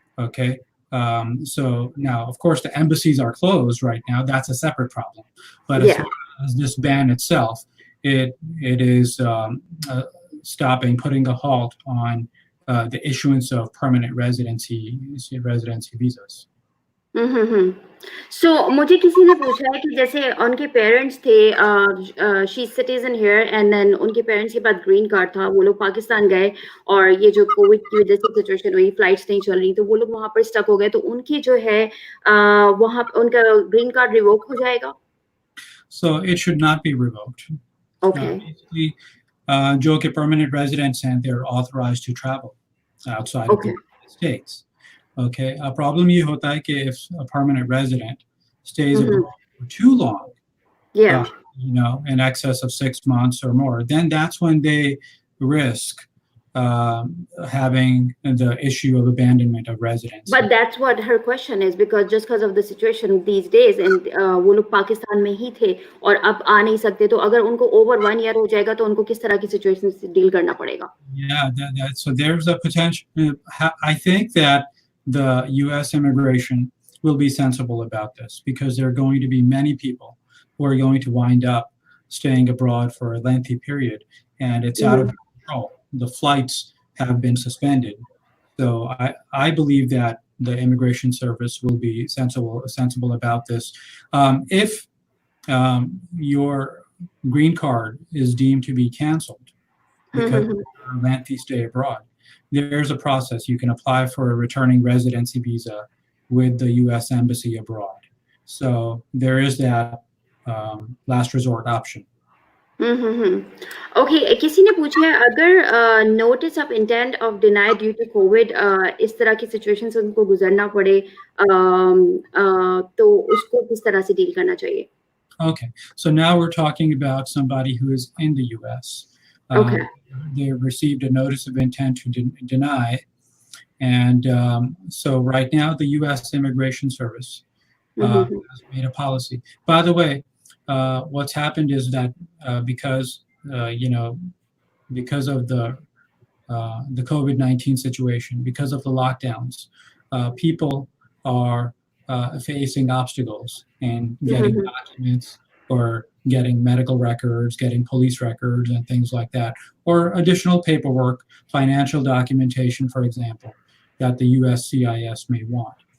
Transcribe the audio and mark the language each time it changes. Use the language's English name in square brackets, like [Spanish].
[English] Okay, so now, of course, the embassies are closed right now. That's a separate problem. But as far as this ban itself, it is putting a halt on the issuance of permanent residency visas. [Hindi] So मुझे किसी ने पूछा है कि जैसे उनके parents थे [English] she citizen here and then [Hindi] उनके पेरेंट्स के पास ग्रीन कार्ड था वो लोग पाकिस्तान गए और ये जो कोविड की वजह से सिचुएशन हुई फ्लाइट्स नहीं चल रही तो वो लोग वहां पर स्टक हो गए तो उनकी जो है वहां उनका ग्रीन कार्ड रिवोक हो जाएगा [English] So it should not be revoked. Okay. Basically, जो कि permanent residents and they're authorized to travel outside of the United States. Okay, a problem [Hindi] ये होता है कि [English] if a permanent resident stays abroad for too long, you know, in excess of 6 months or more, then that's when they risk having the issue of abandonment of residency. But that's what her question is because of the situation these days and [Hindi] वो लोग पाकिस्तान में ही थे और अब आ नहीं सकते तो अगर उनको over 1 year हो जाएगा तो उनको किस तरह की situation से deal करना पड़ेगा? [English] Yeah, so there's a potential. I think that the U.S. immigration will be sensible about this because there are going to be many people who are going to wind up staying abroad for a lengthy period, and it's out of control. The flights have been suspended. So I believe that the immigration service will be sensible about this. If your green card is deemed to be canceled because of a lengthy stay abroad, there's a process. You can apply for a returning residency visa with the U.S. Embassy abroad. So there is that last resort option. [Hindi] Okay, किसी ने पूछा है अगर [English] notice of intent of deny due to COVID [Hindi] इस तरह की situation से उनको गुजरना पड़े तो उसको किस तरह से deal करना चाहिए? [English] Okay, so now we're talking about somebody who is in the U.S. Okay. They received a notice of intent to deny, and so right now the U.S. Immigration Service has made a policy. By the way, what's happened is that because because of the COVID-19 situation, because of the lockdowns, people are facing obstacles in getting documents or getting medical records, getting police records and things like that, or additional paperwork, financial documentation, for example, that the USCIS may want.